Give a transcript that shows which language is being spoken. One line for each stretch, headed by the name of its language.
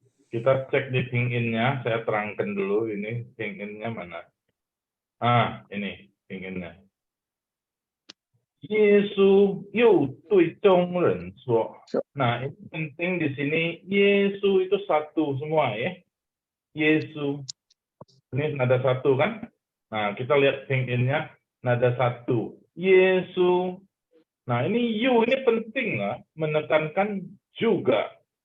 Indonesian: Kita cek di ping-in-nya, saya terangkan dulu ini ping-in-nya mana. Ini ping-in-nya.
Chinese: Yesus又对众人说.
Indonesian: Nah, ini penting di sini Yesus itu satu semua ya. Yesus. Ini nada satu kan? Nah, kita lihat ping-in-nya nada satu. Yesus. Nah, ini you ini penting lah, menekankan juga.